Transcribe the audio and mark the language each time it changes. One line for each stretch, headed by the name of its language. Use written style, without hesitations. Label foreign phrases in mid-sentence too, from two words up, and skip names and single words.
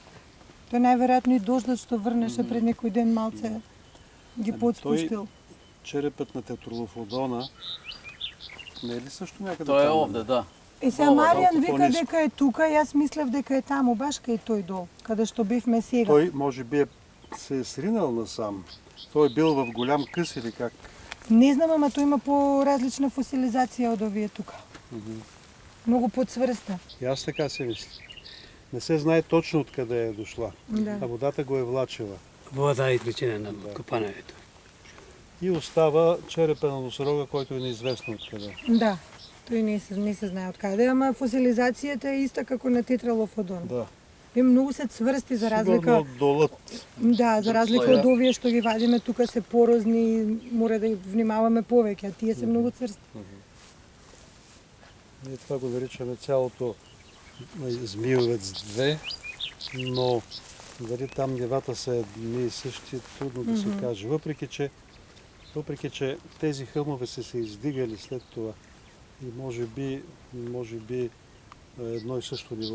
Macedonian: Тој најверојатно и дождот што врнеше пред некој ден малце ги подспуштил.
Bulgarian: Черепът на тетралофодона не е ли също някъде
Macedonian: Тоа е
Bulgarian: там?
Macedonian: овде, да. Сега Ова, Маријан малку вика пониско. дека е тука, јас мислев дека е таму, баш кај тој дол, каде што бевме сега.
Bulgarian: Той може би се е сринал насам. Той е бил в голям къс или как?
Macedonian: Не знам, ама тој има по-различна фосилизација од овие тука. Многу подсврста.
Bulgarian: И аз така се мисля. Не се знае точно откъде е дошла, Да. а водата го е влачила. Вода е причина на копането. И остава черепа на носорога, който е неизвестно откъде. Да.
Macedonian: Тој не се знае откаде, ама фосилизацијата е иста како на тетралофодон. Да. И многу се цврсти за разлика.
Bulgarian: Сигурно долът.
Macedonian: Да, за разлика
Bulgarian: слоја.
Macedonian: од овие што ги вадиме тука се порозни, мора да ги внимаваме повеќе, а тие се многу цврсти.
Bulgarian: Ние това го наричаме цялото Змиовец 2, но дали там нивата са едни и същи, трудно да се каже. Въпреки, че тези хълмове са се издигали след това и може би едно и също ниво.